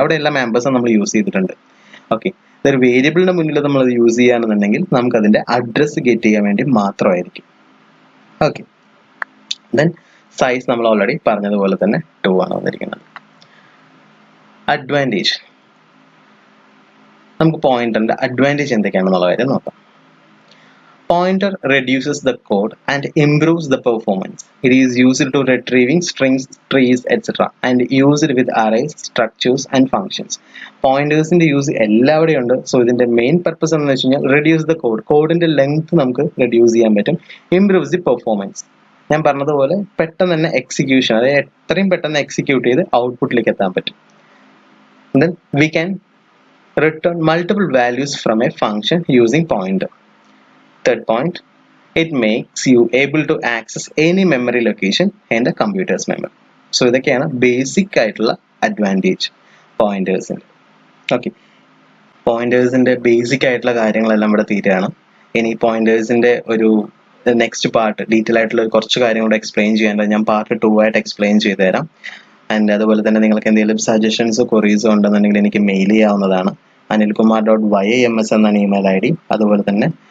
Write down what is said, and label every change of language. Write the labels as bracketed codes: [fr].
[ml] അവിടെ എല്ലാം ആംബർസാൻഡ് നമ്മൾ യൂസ് ചെയ്തിട്ടുണ്ട്. ഓക്കെ, ഒരു വേരിയബിളിന്റെ മുന്നിൽ നമ്മൾ അത് യൂസ് ചെയ്യുകയാണെന്നുണ്ടെങ്കിൽ നമുക്ക് അതിന്റെ അഡ്രസ് ഗെറ്റ് ചെയ്യാൻ വേണ്ടി മാത്രമായിരിക്കും. ഓക്കെ, ദെൻ സൈസ് നമ്മൾ ഓൾറെഡി പറഞ്ഞതുപോലെ തന്നെ 2 ആണ് വന്നിരിക്കുന്നത്. അഡ്വാൻറ്റേജ്, നമുക്ക് പോയിന്ററിന്റെ അഡ്വാൻറ്റേജ് എന്തൊക്കെയാണെന്നുള്ള കാര്യം നോക്കാം. [en] Pointer reduces the code and improves the performance. It is used to retrieving strings, trees, etc. and used with arrays, structures and functions. Pointers in the use [ml] എല്ലാവിടെയും ഉണ്ട്. സോ ഇതിന്റെ മെയിൻ പർപ്പസ് എന്ന് വെച്ച് കഴിഞ്ഞാൽ [en] reduce the code, [ml] കോഡിന്റെ length നമുക്ക് reduce ചെയ്യാൻ പറ്റും. [en] improves the performance, [ml] ഞാൻ പറഞ്ഞതുപോലെ പെട്ടെന്ന് തന്നെ എക്സിക്യൂഷൻ, അതായത് എത്രയും പെട്ടെന്ന് എക്സിക്യൂട്ട് ചെയ്ത് ഔട്ട്പുട്ടിലേക്ക് എത്താൻ പറ്റും. [en] Then we can return multiple values from a function using pointer. Third point, it makes you able to access any memory location in the computer's memory. [ml] So ഇതൊക്കെയാണ് ബേസിക് ആയിട്ടുള്ള അഡ്വാൻറ്റേജ് പോയിന്റേഴ്സിന്റെ. ഓക്കെ, പോയിന്റേഴ്സിന്റെ ബേസിക് ആയിട്ടുള്ള കാര്യങ്ങളെല്ലാം ഇവിടെ തീരുകയാണ്. ഇനി പോയിന്റേഴ്സിന്റെ ഒരു next part detail ആയിട്ടുള്ള കുറച്ച് കാര്യങ്ങൾ കൂടെ എക്സ്പ്ലെയിൻ ചെയ്യാനുണ്ട്. ഞാൻ പാർട്ട് 2 ആയിട്ട് എക്സ്പ്ലെയിൻ ചെയ്തു തരാം. ആൻഡ് അതുപോലെ തന്നെ നിങ്ങൾക്ക് എന്തെങ്കിലും സജഷൻസോ ക്വറീസോ ഉണ്ടെന്നുണ്ടെങ്കിൽ എനിക്ക് മെയിൽ ചെയ്യാവുന്നതാണ്. anilkumar.yims എന്നാണ് ഇമെയിൽ ID. അതുപോലെ തന്നെ